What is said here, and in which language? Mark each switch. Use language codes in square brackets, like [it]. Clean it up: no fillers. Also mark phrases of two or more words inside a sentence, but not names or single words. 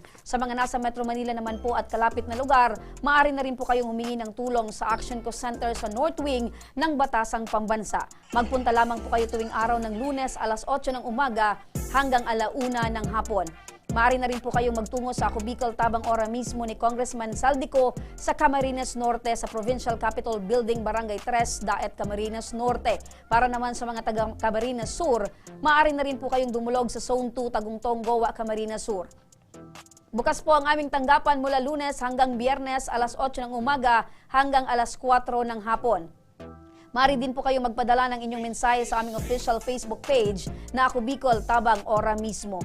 [tl] Sa mga nasa Metro Manila naman po at kalapit na lugar, maaari na rin po kayong humingi ng tulong sa Action Co Center sa North Wing ng Batasang Pambansa. Magpunta lamang po kayo tuwing araw ng Lunes, alas 8 ng umaga hanggang alauna ng hapon. Maaari na rin po kayong magtungo sa Ako Bicol Tabang Ora mismo ni Congressman Saldico sa Camarines Norte sa Provincial Capitol Building, Barangay 3, Daet, Camarines Norte. Para naman sa mga taga Camarines Sur, maaari na rin po kayong dumulog sa Zone 2, Tagungtong, Goa, Camarines Sur. Bukas po ang aming tanggapan mula Lunes hanggang Biyernes, alas 8 ng umaga hanggang alas 4 ng hapon. Maaari din po kayo magpadala ng inyong mensahe sa aming [en] official Facebook page [tl] na Ako Bicol Tabang Ora mismo.